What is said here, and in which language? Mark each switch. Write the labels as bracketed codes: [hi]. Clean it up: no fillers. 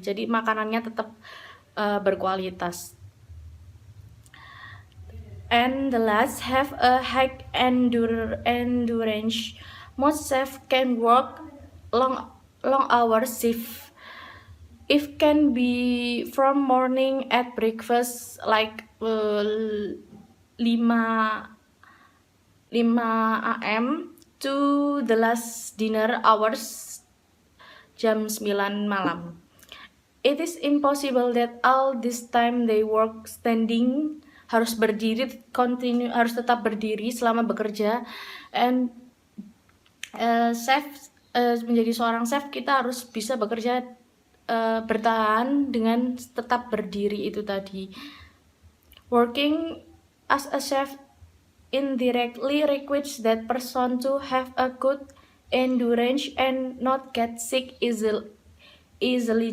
[id] Jadi makanannya tetap berkualitas. [en] And the last, have a high endurance. Most chefs can work long hours shift. It can be from morning at breakfast like 5 AM to the last dinner hours [id] jam 9 malam. [en] It is impossible that all this time they work standing, [id] harus berdiri, harus tetap berdiri selama bekerja. And menjadi seorang chef kita harus bisa bekerja bertahan dengan tetap berdiri itu tadi. [en] Working as a chef indirectly requires that person to have a good endurance and not get sick easily.